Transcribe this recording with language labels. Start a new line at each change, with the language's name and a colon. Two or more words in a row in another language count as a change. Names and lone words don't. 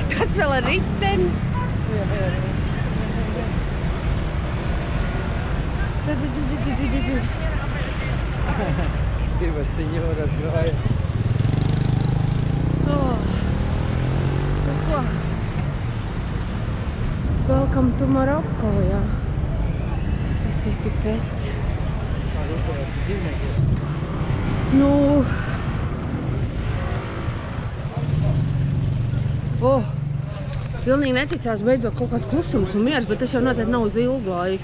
Latvian: Viss vēl ar riteni. Divas senjoras gāja. Nu ko?
English: Welcome to Morocco,
Latvian: jā. Tas ir pipets. Nu... Pilnīgi neticās beidzot kaut kāds klusums un miers, bet tas jau noteikti nav uz ilgu laiku.